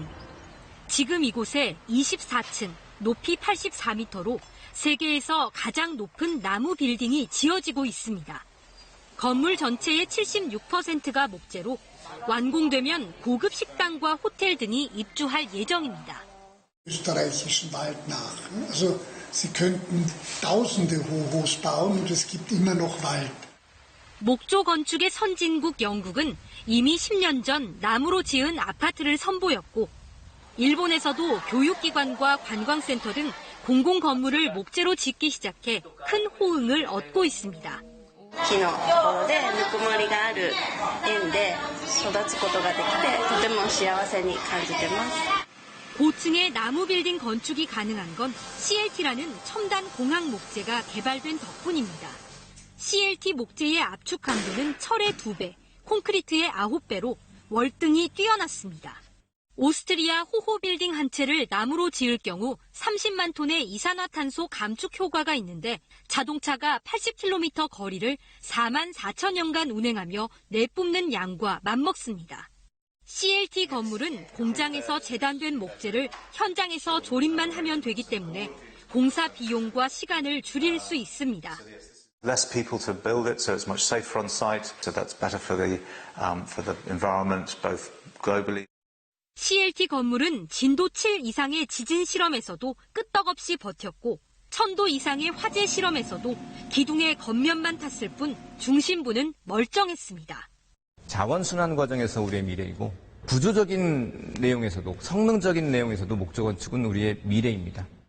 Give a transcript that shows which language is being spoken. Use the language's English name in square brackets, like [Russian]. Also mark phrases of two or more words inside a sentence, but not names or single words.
[Korean] 지금 이곳에 24층, 높이 84m로 세계에서 가장 높은 나무 빌딩이 지어지고 있습니다. 건물 전체의 76%가 목재로 완공되면 고급 식당과 호텔 등이 입주할 예정입니다. [German] österreichischen Wald nach. Also sie könnten Tausende Hochhaus bauen und es gibt immer noch Wald. [Korean] 목조 건축의 선진국 영국은 이미 10년 전 나무로 지은 아파트를 선보였고 일본에서도 교육기관과 관광센터 등 공공 건물을 목재로 짓기 시작해 큰 호응을 얻고 있습니다. [Japanese] 木のところでぬくもりがある園で育つことができてとても幸せに感じてます。 [Korean] 고층의 나무 빌딩 건축이 가능한 건 CLT라는 첨단 공학 목재가 개발된 덕분입니다. CLT 목재의 압축 강도는 철의 2배, 콘크리트의 9배로 월등히 뛰어났습니다. 오스트리아 호호 빌딩 한 채를 나무로 지을 경우 30만 톤의 이산화탄소 감축 효과가 있는데 자동차가 80km 거리를 4만 4천 년간 운행하며 내뿜는 양과 맞먹습니다. CLT 건물은 공장에서 재단된 목재를 현장에서 조립만 하면 되기 때문에 공사 비용과 시간을 줄일 수 있습니다. [English] Less people to build it, so it's much safer on site. So that's better for the environment, both globally. [Korean] CLT 건물은 진도 7 이상의 지진 실험에서도 끄떡없이 버텼고 1000도 이상의 화재 실험에서도 기둥의 겉면만 탔을 뿐 중심부는 멀쩡했습니다. 자원순환 과정에서 우리의 미래이고 구조적인 내용에서도 성능적인 내용에서도 목조 건축은 우리의 미래입니다.